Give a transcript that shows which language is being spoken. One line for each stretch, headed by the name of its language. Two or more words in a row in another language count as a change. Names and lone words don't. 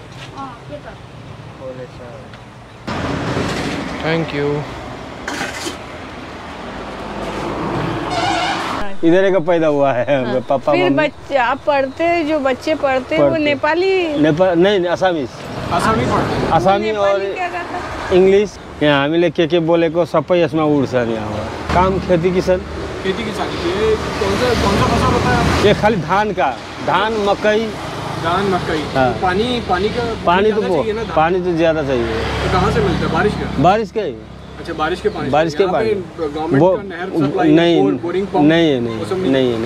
English: थैंक यू।
Hindi: इधर का पैदा हुआ है। हाँ। पापा फिर बच्चे आप पढ़ते हैं, जो बच्चे पढ़ते हैं वो नेपाली नहीं आसामी और इंग्लिश।
Nepali: यहाँ हामीले के बोलेको सबै यसमा उड्छ नि।
Hindi: अब काम खेती किसान खेती किसानी की ये कौन सा फसल होता है? ये खाली धान का, धान मकई। धान मकई। हाँ। पानी तो पानी तो ज़्यादा चाहिए। तो कहाँ से मिलता है? बारिश का ही। अच्छा, बारिश के पानी। वो नहीं है।